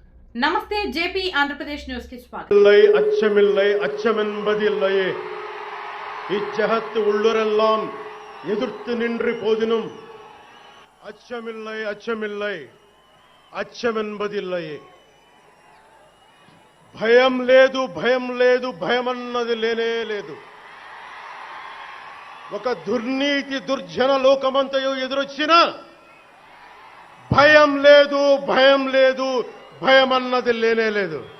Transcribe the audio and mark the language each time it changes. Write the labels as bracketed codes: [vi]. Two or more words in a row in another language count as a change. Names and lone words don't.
[te] నమస్తే జేపీ ఆంధ్రప్రదేశ్ న్యూస్ కి స్వాగతం. [ta] அச்சமில்லை அச்சமென்பதில்லையே இச்சகத்து உள்ளுரெல்லாம் எதிர்த்து நின்று போதினும் அச்சமில்லை அச்சமில்லை అచ్చమెన్బదిల్లయే [te] భయం లేదు భయమన్నది లేనే లేదు. ఒక దుర్నీతి దుర్జన లోకమంతయు ఎదురొచ్చినా భయం లేదు భయమన్నది లేనే లేదు.